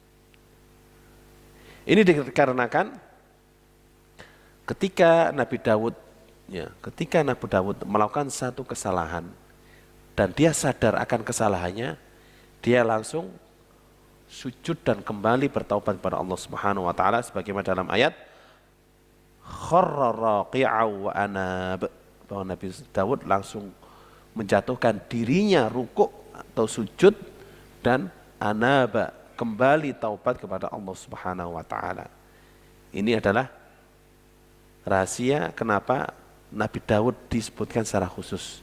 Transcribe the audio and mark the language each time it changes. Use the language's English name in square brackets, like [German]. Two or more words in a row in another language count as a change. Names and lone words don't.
[Indonesian] Ini dikarenakan ketika Nabi Daud melakukan satu kesalahan dan dia sadar akan kesalahannya, dia langsung sujud dan kembali bertaubat kepada Allah [Arabic] سبحانه وتعالى [Indonesian] sebagaimana dalam ayat [Arabic] خر راكعا وأناب, [Indonesian] bahwa Nabi Daud langsung menjatuhkan dirinya rukuk atau sujud dan anaba, kembali taubat kepada Allah [Arabic] سبحانه وتعالى. [Indonesian] Ini adalah rahasia kenapa Nabi Daud disebutkan secara khusus.